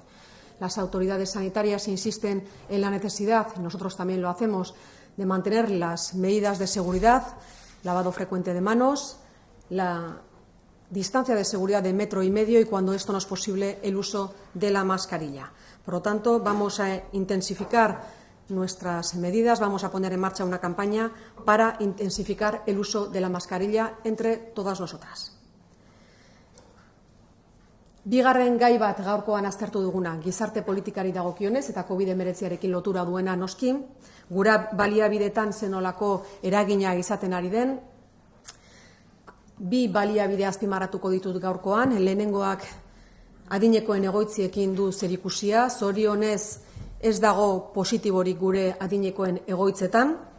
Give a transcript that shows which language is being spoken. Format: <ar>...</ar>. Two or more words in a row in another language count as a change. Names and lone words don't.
<es>Las autoridades sanitarias insisten en la necesidad, y nosotros también lo hacemos, de mantener las medidas de seguridad, lavado frecuente de manos, la distancia de seguridad de 1,5 metros y, cuando esto no es posible, el uso de la mascarilla. Por lo tanto, vamos a intensificar nuestras medidas, vamos a poner en marcha una campaña para intensificar el uso de la mascarilla entre todas nosotras.</es> <eu>Bigarren gai bat gaurkoan aztertu duguna, gizarte politikari dagokionez eta COVID-19arekin lotura duena noski, gura baliabidetan zenolako eragina izaten ari den. 2 baliabide azpimarratuko ditut gaurkoan, lehenengoak adinekoen egoitziekin du zerikusia, zorionez ez dago positiborik gure adinekoen egoitzetan.</eu>